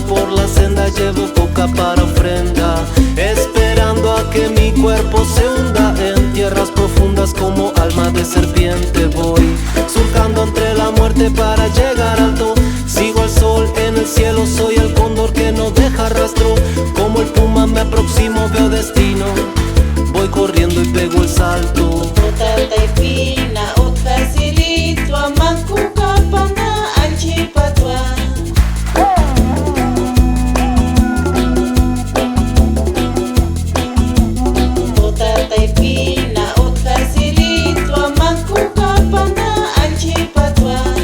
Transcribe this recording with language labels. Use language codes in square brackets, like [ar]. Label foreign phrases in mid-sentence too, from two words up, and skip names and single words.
[es] por la senda, llevo coca para ofrenda, esperando a que mi cuerpo se hunda en tierras profundas como alma de serpiente. Voy surcando entre la muerte para llegar alto, sigo al sol en el cielo, soy el cóndor que no deja rastro. Como el puma me aproximo, veo destino, voy corriendo y pego el salto. [qu] Otataypina utqasilitwa manku kapanda alchipatwa. Otataypina utqasilitwa manku kapanda alchipatwa.